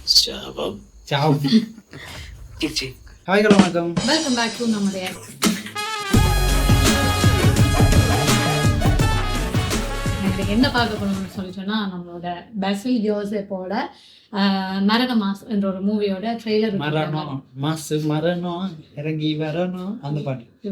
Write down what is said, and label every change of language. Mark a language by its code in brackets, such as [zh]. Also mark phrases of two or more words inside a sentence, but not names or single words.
[ml] ശാപം. ചേച്ചി [en] Hi hello [ml] വണக்கம். [en] Welcome back to [ta] നമ്മുടെ என்ன பார்க்க போகணும்னு சொல்லி சொன்னால் நம்மளோட பசில் ஜோசப்போட மரண மாஸ் என்ற ஒரு மூவியோட ட்ரெய்லர். மரணம் இறங்கி வரணும் அந்த பாட்டு